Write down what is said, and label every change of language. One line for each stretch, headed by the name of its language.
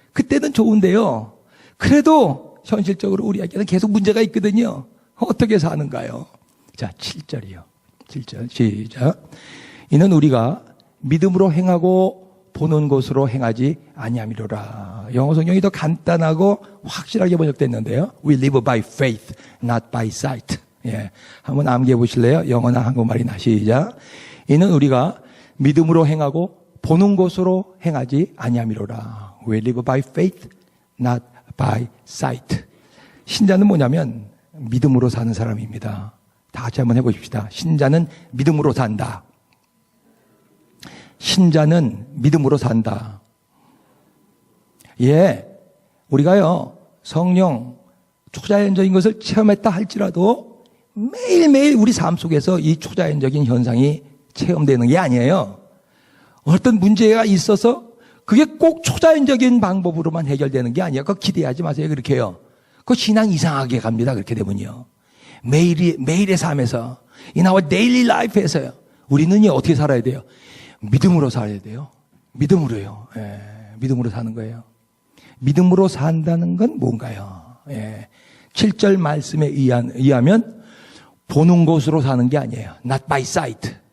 Korean: 그때는 좋은데요. 그래도 현실적으로 우리에게는 계속 문제가 있거든요. 어떻게 사는가요? 자, 7절이요. 7절. 시작. 이는 우리가 믿음으로 행하고 보는 것으로 행하지 아니함이로라. 영어 성경이 더 간단하고 확실하게 번역됐는데요.
English: We live by faith, not by sight.
Korean: 예. 한번 암기해 보실래요? 영어나 한국말이나. 시작. 이는 우리가 믿음으로 행하고 보는 것으로 행하지 아니함이로라.
English: We live by faith, not by sight.
Korean: 신자는 뭐냐면 믿음으로 사는 사람입니다. 다 같이 한번 해보십시다. 신자는 믿음으로 산다. 신자는 믿음으로 산다. 예, 우리가요 성령 초자연적인 것을 체험했다 할지라도 매일매일 우리 삶 속에서 이 초자연적인 현상이 체험되는 게 아니에요. 어떤 문제가 있어서 그게 꼭 초자연적인 방법으로만 해결되는 게 아니에요. 그거 기대하지 마세요. 그렇게요. 그 신앙 이상하게 갑니다. 그렇게 되면요. 매일의 삶에서
English: in our daily life
Korean: 에서요. 우리는요 어떻게 살아야 돼요? 믿음으로 살아야 돼요. 믿음으로요. 예, 믿음으로 사는 거예요. 믿음으로 산다는 건 뭔가요? 예, 7절 말씀에 의하면 보는 것으로 사는 게 아니에요.
English: Not by sight.